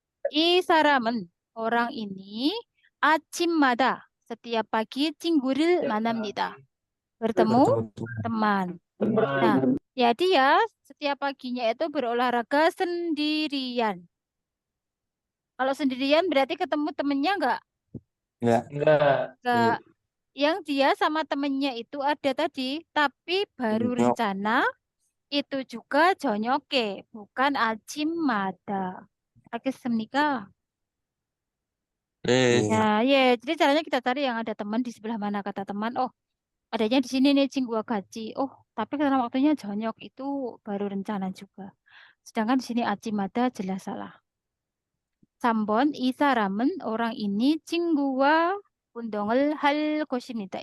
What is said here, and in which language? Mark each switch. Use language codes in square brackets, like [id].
[ko] 이 사람은 [id] orang ini [ko] 아침마다 [id] setiap pagi [ko] 친구를 만납니다. [id] bertemu teman. Nah, ya dia setiap paginya itu berolahraga sendirian. Kalau sendirian berarti ketemu temennya enggak? Enggak. Yang dia sama temennya itu ada tadi, tapi baru rencana itu juga 저녁에, bukan 아침마다. [ko] 알겠습니까? [id] Ya, jadi caranya kita cari yang ada teman di sebelah mana. Kata teman, oh adanya di sini nih [ko] 친구와 같이. [id] Oh, tapi karena waktunya 저녁 itu baru rencana juga. Sedangkan di sini [ko] 아침마다 [id] jelas salah. [ko] 3번, 이 사람은 [id] orang ini [ko] 친구와 운동을 할 것입니다.